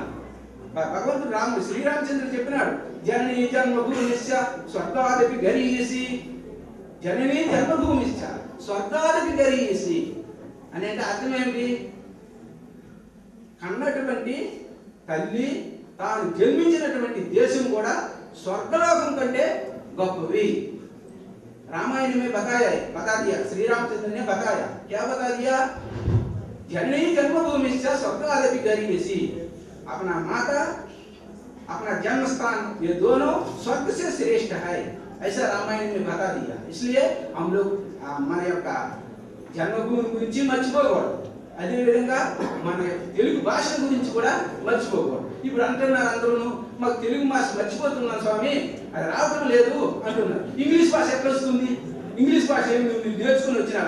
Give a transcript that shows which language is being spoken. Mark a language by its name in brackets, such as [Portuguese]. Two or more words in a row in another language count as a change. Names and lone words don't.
[Telugu] భగవంతుడు శ్రీరామచంద్రుడు చెప్పినాడు, [Sanskrit] జననీ జన్మభూమిశ్చ స్వర్గాదపి గరీయసి, జననీ జన్మభూమిశ్చ స్వర్గాదపి గరీయసి [Telugu] అంటే అర్థం ఏమిటి? కన్నటువంటి తల్లి తాను జన్మించినటువంటి దేశం కూడా స్వర్గలోకం కంటే గొప్పవి. [Hindi] रामायण में बता दिया श्री रामचंद्र ने बताया। क्या बता दिया? [Sanskrit] जननी जन्मभूमि से स्वर्गादपि गरीयसी, [Hindi] अपना माता अपना जन्म स्थान ये दोनों स्वर्ग से श्रेष्ठ है, ऐसा रामायण में बता दिया. इसलिए हम लोग [Telugu] మన యొక్క జన్మభూమి గురించి మర్చిపోకూడదు. అదేవిధంగా మన తెలుగు భాష గురించి కూడా మర్చిపోకూడదు. ఇప్పుడు అంటున్నారు అందరూ, మాకు తెలుగు భాష మర్చిపోతున్నాం స్వామి, అది రావడం లేదు అంటున్నారు. ఇంగ్లీష్ భాష ఎట్లా వస్తుంది? ఇంగ్లీష్ భాష ఏమి నువ్వు నేర్చుకుని వచ్చినావా?